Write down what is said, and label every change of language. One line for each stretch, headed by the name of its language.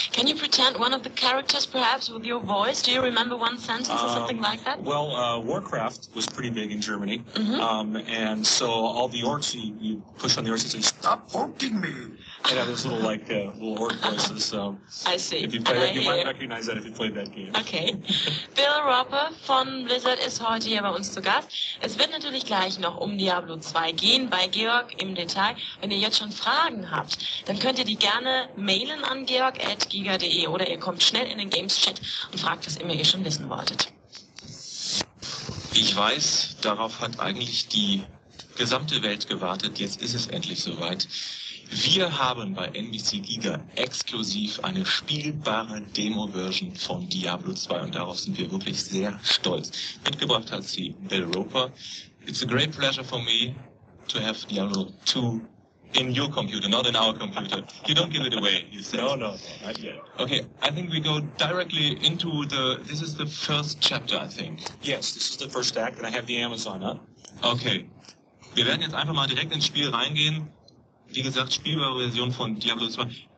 English: Can you pretend one of the characters, perhaps, with your voice? Do you remember one sentence or something like that? Well, Warcraft was pretty big in Germany, and so all the orcs, you push on the orcs and say, "Stop poking me!" And have this little little orc voices. So I see. If you play that, you might recognize that if you played that game. Okay.
German: Bill Roper von Blizzard ist heute hier bei uns zu Gast. Es wird natürlich gleich noch um Diablo 2 gehen, bei Georg im Detail. Wenn ihr jetzt schon Fragen habt, dann könnt ihr die gerne mailen an georg@giga.de oder ihr kommt schnell in den Games-Chat und fragt, was immer ihr schon wissen wolltet. Ich weiß, darauf hat eigentlich die gesamte Welt gewartet. Jetzt ist es endlich soweit. Wir haben bei NBC Giga exklusiv eine spielbare Demo-Version von Diablo 2 und darauf sind wir wirklich sehr stolz. Mitgebracht hat sie Bill Roper.
English: It's a great pleasure for me to have Diablo 2 in your computer, not in our computer. You don't give it away, you said. No, not yet. Okay, I think we go directly into this is the first chapter, I think. Yes, this is the first act, and I have the Amazon up.
German: Okay, wir werden jetzt einfach mal direkt ins Spiel reingehen. Wie gesagt, spielbare Version von Diablo 2.